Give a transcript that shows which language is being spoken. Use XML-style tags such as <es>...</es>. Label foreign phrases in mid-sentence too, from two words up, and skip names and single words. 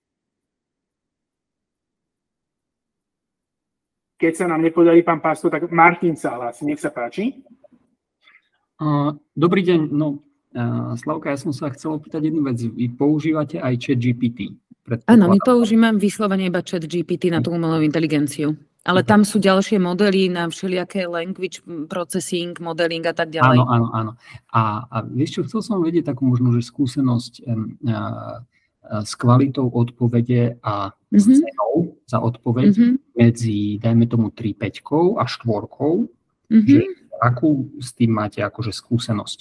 <sk>Keď sa nám nepodarí, pán Pásko, tak Martin sa hlási, nech sa páči. Dobrý deň, Slavka, ja som sa chcel opýtať jednu vec. Vy používate aj ChatGPT? Áno, my používame vyslovene iba ChatGPT na tú umelú inteligenciu. Ale tam sú ďalšie modely na všelijaké</sk> <en>language processing,</en> <sk>modeling a tak ďalej. Áno. A vieš čo, chcel som vedieť takú možno, že skúsenosť s kvalitou odpovede a s cenou za odpoveď medzi, dajme tomu, 3.5 a 4, že akú s tým máte akože skúsenosť?</sk>